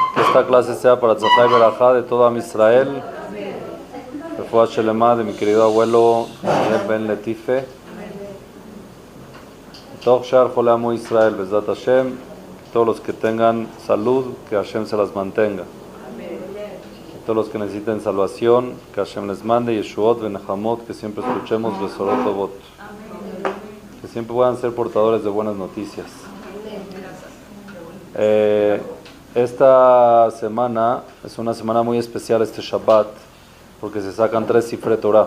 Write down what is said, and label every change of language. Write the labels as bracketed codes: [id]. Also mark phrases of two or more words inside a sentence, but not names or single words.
[es] esta clase sea para [he] זכות ברכה [es] de todo Am Israel. [he] רפואה שלמה [es] de mi querido abuelo Daniel Ben Letife. [he] בתוך שאר חולי עמו ישראל, בעזרת השם. [es] Todos los que tengan salud, que Hashem se las mantenga. Todos los que necesiten salvación, que Hashem les mande. [he] ישועות ונחמות, [es] que siempre escuchemos [he] בשורות טובות. [es] Que siempre puedan ser portadores de buenas noticias. Esta semana es una semana muy especial, este Shabbat, porque se sacan 3 [he] ספרי תורה.